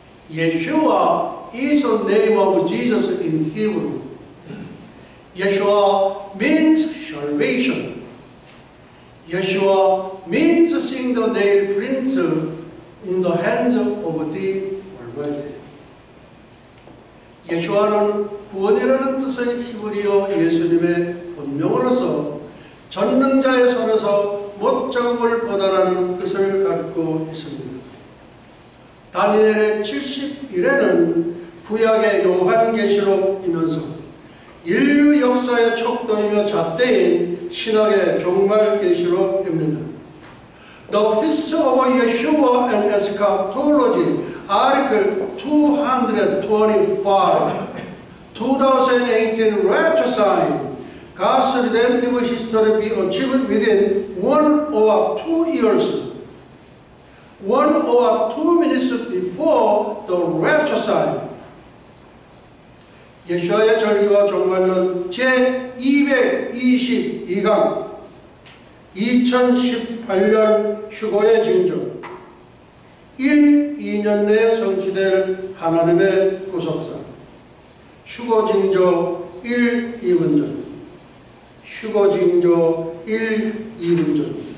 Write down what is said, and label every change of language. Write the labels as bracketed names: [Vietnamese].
[English] Yeshua is the name of Jesus in Hebrew. Yeshua means salvation. Yeshua means seeing the nail prints in the hands of the Almighty. [Korean] 예수와는 구원이라는 뜻의 히브리어 예수님의 본명으로서 전능자의 손에서 못자국을 보다라는 뜻을 갖고 있습니다. 다니엘의 70일에는 구약의 요한계시록이면서 인류 역사의 척도이며 잣대인 신학의 종말계시록입니다. [English] The Feast of Yeshua and Eschatology, Article 225, 2018 Rapture Sign, God's redemptive history be achieved within 1 or 2 years, 1 or 2 minutes before the Rapture Sign. [Korean] 예수와의 절기와 종말론 제222강 2018년 휴거의 징조 1, 2년 내에 성취될 하나님의 구속사 휴거 징조 1, 2분 전 휴거 징조 1, 2분 전